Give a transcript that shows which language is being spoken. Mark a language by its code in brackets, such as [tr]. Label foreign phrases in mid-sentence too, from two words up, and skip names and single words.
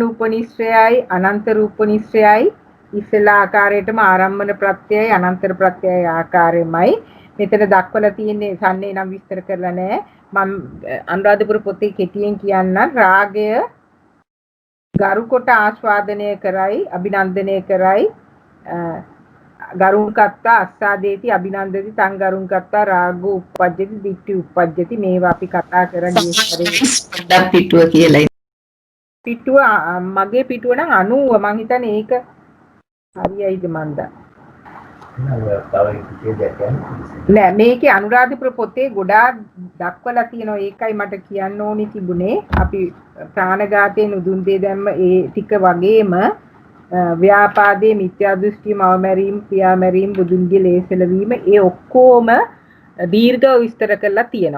[si] උපනිශ්‍රයයි අනන්තර උපනිශ්‍රයයි ඉස්සෙල්ලා ආකාරයටම ආරම්මන ප්‍රත්‍යයයි අනන්තර ප්‍රත්‍යයයි ආකාරෙමයි මෙතන දක්වලා තියෙන්නේ සම්නේ නම් විස්තර කරලා නැහැ මම අනුරාධපුර පොතේ කෙටියෙන් කියන්න රාගය ගරු කොට ආස්වාදනය කරයි අභිනන්දනය කරයි [pi] ගරුන් කත්තා අස්සාදේති අභිනන්දති තං ගරුන් කත්තා රාගෝ උප්පජ්ජති දිට්ඨි උප්පජ්ජති [si] මේවා අපි කතා කරන්නේ පොඩ්ඩක් පිටුව කියලා. පිටුව මගේ පිටුව නම් 90 මං හිතන්නේ ඒක හරියයිද මන්ද නෑ මේකේ අනුරාධපුර පොතේ ගොඩාක් දක්වලා තියෙනවා ඒකයි මට කියන්න ඕනි තිබුණේ අපි ප්‍රාණඝාතයෙන් උදුන් දෙය දැම්ම ඒ ටික වගේම ව්‍යාපාදයේ මිත්‍යා දෘෂ්ටි මවමැරීම් පියාමැරීම් බුදුන්ගේ ලේසල වීම ඒ ඔක්කොම දීර්ඝව විස්තර කරලා තියෙනවා.